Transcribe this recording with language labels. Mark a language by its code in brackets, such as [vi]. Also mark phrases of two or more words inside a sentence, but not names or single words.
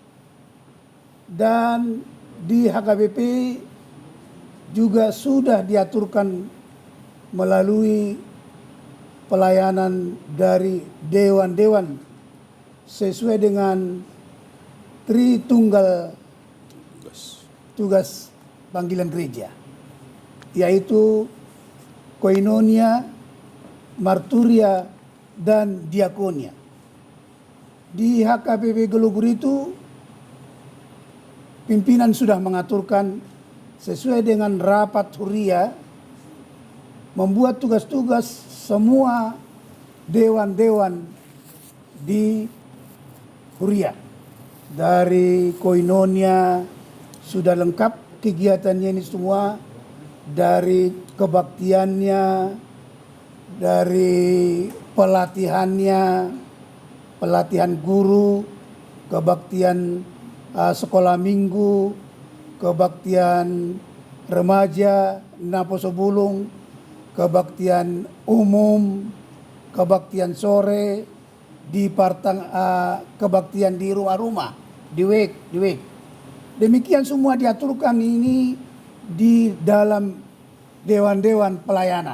[id] Dan di HKBP juga sudah diaturkan melalui pelayanan dari dewan-dewan sesuai dengan Tritunggal tugas panggilan gereja, yaitu koinonia, marturia, dan diakonia. Di HKBP Galugur itu pimpinan sudah mengaturkan sesuai dengan rapat huria, membuat tugas-tugas semua dewan-dewan di huria. Dari koinonia sudah lengkap kegiatannya ini semua, dari kebaktiannya, dari pelatihannya, pelatihan guru, kebaktian sekolah minggu, kebaktian remaja, Naposo Bulung, kebaktian umum, kebaktian sore, di kebaktian di rumah-rumah, di WEK. Demikian semua diaturkan ini di dalam dewan-dewan pelayanan.